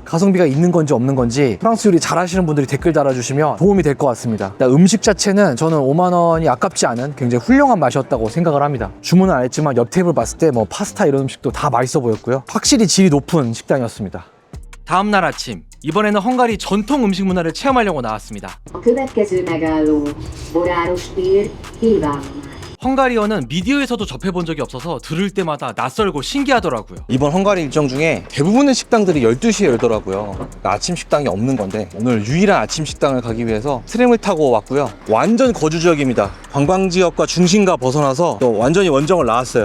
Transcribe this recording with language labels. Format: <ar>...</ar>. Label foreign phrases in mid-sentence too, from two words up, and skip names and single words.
<ko>가성비가 있는 건지 없는 건지 프랑스 요리 잘하시는 분들이 댓글 달아주시면 도움이 될 것 같습니다. 음식 자체는 저는 5만 원이 아깝지 않은 굉장히 훌륭한 맛이었다고 생각을 합니다. 주문은 안 했지만 옆 테이블 봤을 때 뭐 파스타 이런 음식도 다 맛있어 보였고요. 확실히 질이 높은 식당이었습니다. 다음날 아침, 이번에는 헝가리 전통 음식 문화를 체험하려고 나왔습니다.</ko> <hu>A következő megálló Boráros tér, Hévállomány.</hu> <ko>헝가리어는 미디어에서도 접해본 적이 없어서 들을 때마다 낯설고 신기하더라고요. 이번 헝가리 일정 중에 대부분의 식당들이 12시에 열더라고요. 그러니까 아침 식당이 없는 건데 오늘 유일한 아침 식당을 가기 위해서 트램을 타고 왔고요. 완전 거주 지역입니다. 관광지역과 중심가 벗어나서 또 완전히 원정을 나왔어요.</ko>